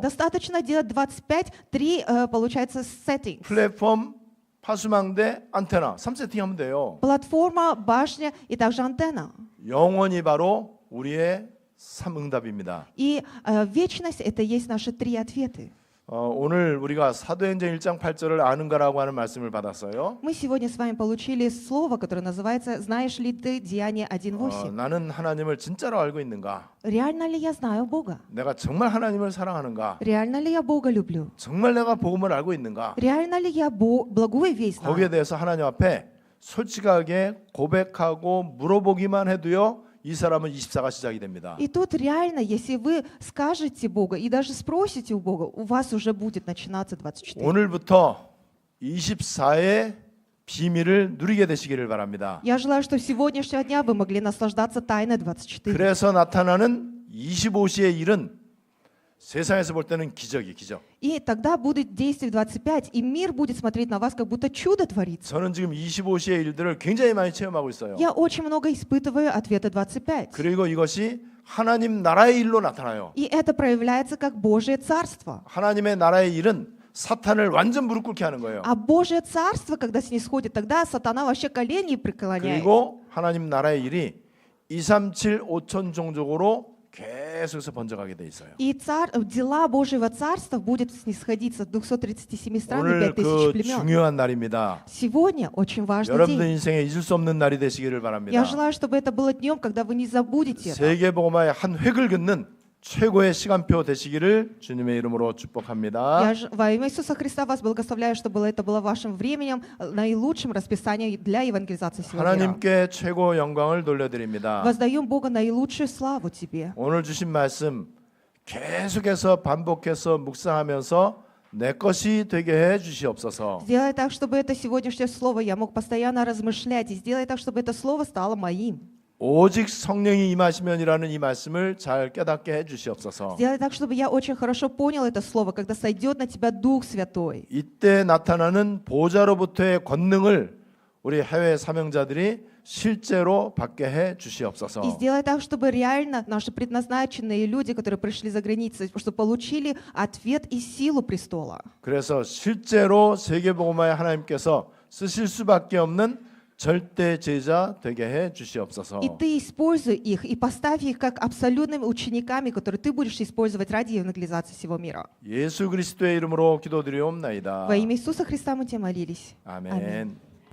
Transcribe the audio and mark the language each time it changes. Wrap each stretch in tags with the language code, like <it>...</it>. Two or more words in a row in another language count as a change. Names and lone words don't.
<ru>Достаточно делать 25, 3 получается settings.</ru> <ko>플랫폼, 파수망대, 안테나 3세팅 하면 돼요.</ko> <ru>Платформа, башня и также антенна.</ru> <ko>영원히 바로 우리의 3응답입니다.</ko> <ru>И вечность это есть наши 3 ответы.</ru> <ko>오늘 우리가 사도행전 1장 8절을 아는가라고 하는 말씀을 받았어요.</ko> <ru>Мы сегодня с вами получили слово, которое называется «Знаешь ли ты Деяние 1.8».</ru> <ko>나는 하나님을 진짜로 알고 있는가?</ko> <ru>Реально ли я знаю Бога?</ru> <ko>내가 정말 하나님을 사랑하는가?</ko> <ru>Реально ли я Бога люблю?</ru> <ko>정말 내가 복음을 알고 있는가?</ko> <ru>Реально ли я благую весть</ru> <ko>거기에</ko> <ru>знаю?</ru> <ko>대해서 하나님 앞에 솔직하게 고백하고 물어보기만 해도요. 이 사람은 24가 시작이 됩니다.</ko> <ru>И тут реально, если вы скажете Бога и даже спросите у Бога, у вас уже будет начинаться 24.</ru> <ko>오늘부터 24의 비밀을 누리게 되시기를 바랍니다.</ko> <ru>Я желаю, что с сегодняшнего дня вы могли наслаждаться тайной 24.</ru> <ko>그래서 나타나는 25시의 일은 세상에서 볼 때는 기적이 기적.</ko> <ru>И тогда будет действие 25, и мир будет смотреть на вас, как будто чудо творится.</ru> <ko>저는 지금 25시의 일들을 굉장히 많이 체험하고 있어요.</ko> <ru>Я очень много испытываю ответы 25.</ru> <ko>그리고 이것이 하나님 나라의 일로 나타나요.</ko> <ru>И это проявляется как Божье Царство.</ru> <ko>하나님의 나라의 일은 사탄을 완전 무릎 꿇게 하는 거예요.</ko> <ru>А Божье Царство, когда снисходит, тогда сатана вообще колени преклоняет.</ru> <ko>그리고 하나님 나라의 일이 237 5천 종족으로 계속해서 번져가게 돼 있어요.</ko> <ru>И дела Божьего Царства будет снисходиться с 237 стран и</ru> <ko>오늘 5000 그</ko> <ru>племен.</ru> <ko>중요한 날입니다.</ko> <ru>Сегодня очень важный</ru> <ko>여러분들</ko> <ru>день.</ru> <ko>인생에 잊을 수 없는 날이 되시기를 바랍니다.</ko> <ru>Я желаю, чтобы это было днем, когда вы не забудете это.</ru> <ko>세계복음화의 한 획을 긋는 최고의 시간표 되시기를 주님의 이름으로 축복합니다.</ko> <ru>Во имя Иисуса Христа вас благословляю, чтобы это было вашим временем, наилучшим расписанием для евангелизации всего мира.</ru> <ko>하나님께 최고 영광을 돌려드립니다.</ko> <ru>Воздаем Бога наилучшую славу Тебе.</ru> <ko>오늘 주신 말씀 계속해서 반복해서 묵상하면서 내 것이 되게 해 주시옵소서.</ko> <ru>Сделай так, чтобы это сегодняшнее слово я мог постоянно размышлять, и сделай так, чтобы это слово стало моим.</ru> <ko>오직 성령이 임하시면이라는 이 말씀을 잘 깨닫게 해 주시옵소서.</ko> <ru>Сделай так, чтобы я очень хорошо понял это слово, когда сойдет на тебя Дух Святой.</ru> <ko>이때 나타나는 보좌로부터의 권능을 우리 해외 사명자들이 실제로 받게 해 주시옵소서.</ko> <ru>И сделай так, чтобы реально наши предназначенные люди, которые пришли за границей, чтобы получили ответ и силу престола.</ru> <ko>그래서 실제로 세계복음화의 하나님께서 쓰실 수밖에 없는 절대 제자 되게 해 주시옵소서.</ko> <ru>И ты используй их, и поставь их как абсолютными учениками, которые ты будешь использовать ради евангелизации всего мира.</ru> <ko>예수 그리스도의 이름으로 기도드리옵나이다.</ko> <ru>Во имя Иисуса Христа мы тебя молились.</ru> <ko>아멘.</ko>